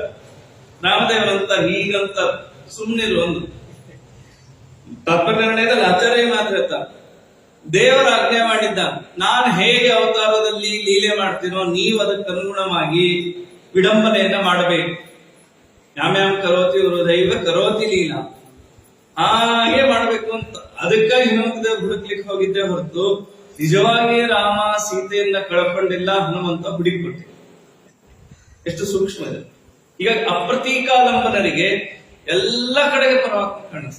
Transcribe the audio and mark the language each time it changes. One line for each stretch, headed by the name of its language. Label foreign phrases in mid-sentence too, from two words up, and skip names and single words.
Kannada: ರಾಮದೇವರಂತ ಹೀಗಂತ ಸುಮ್ಮನಿರು ಅಂದ್ರು. ತತ್ವನಿರ್ಣಯದಲ್ಲಿ ಆಚಾರ್ಯ ಮಾತ್ರ ಹೇಳ್ತಾರೆ, ದೇವರ ಆಜ್ಞೆ ಮಾಡಿದ್ದ, ನಾನು ಹೇಗೆ ಅವತಾರದಲ್ಲಿ ಲೀಲೆ ಮಾಡ್ತೀನೋ ನೀವು ಅದಕ್ಕೆ ಅನುಗುಣವಾಗಿ ವಿಡಂಬನೆಯನ್ನ ಮಾಡಬೇಕು.
Sanskrit: ಯಾಮ್ಯಾಮ್ ಕರೋತಿ ಹೃದೈವ ಕರೋತಿ ಲೀಲಾ,
Kannada: ಹಾಗೆ ಮಾಡ್ಬೇಕು ಅಂತ. ಅದಕ್ಕಾಗಿ ಹನುಮಂತ ದೇವರು ಹುಡುಕ್ಲಿಕ್ಕೆ ಹೋಗಿದ್ದೆ ಹೊರತು ನಿಜವಾಗಿ ರಾಮ ಸೀತೆಯನ್ನ ಕಳ್ಕೊಂಡಿಲ್ಲ, ಹನುಮಂತ ಹುಡುಕ್ಬಿಟ್ಟು. ಎಷ್ಟು ಸೂಕ್ಷ್ಮ ಇದೆ. ಈಗ ಅಪ್ರತೀಕಾಲಂಬನರಿಗೆ ಎಲ್ಲ ಕಡೆಗೆ ಪರಮಾತ್ಮ ಕಾಣಿಸ್ತಾರೆ.